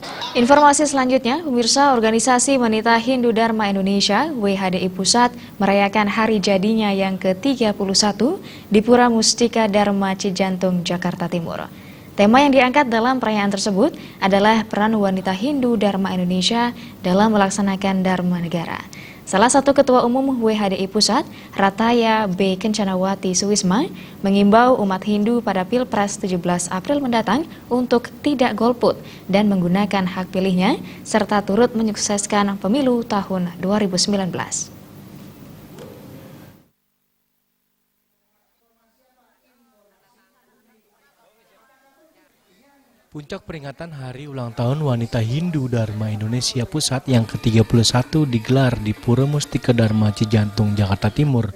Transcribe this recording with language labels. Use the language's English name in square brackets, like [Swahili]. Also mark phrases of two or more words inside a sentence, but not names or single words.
[Indonesian] Informasi selanjutnya, pemirsa Organisasi Wanita Hindu Dharma Indonesia (WHDI) Pusat merayakan hari jadinya yang ke-31 di Pura Mustika Dharma Cijantung, Jakarta Timur. Tema yang diangkat dalam perayaan tersebut adalah peran wanita Hindu Dharma Indonesia dalam melaksanakan Dharma Negara. Salah satu Ketua Umum WHDI Pusat, Rataya B. Kencanawati Suwisma, mengimbau umat Hindu pada Pilpres 17 April mendatang untuk tidak golput dan menggunakan hak pilihnya, serta turut menyukseskan pemilu tahun 2019. Puncak peringatan Hari Ulang Tahun Wanita Hindu Dharma Indonesia Pusat yang ke-31 digelar di Pura Mustika Dharma Cijantung, Jakarta Timur.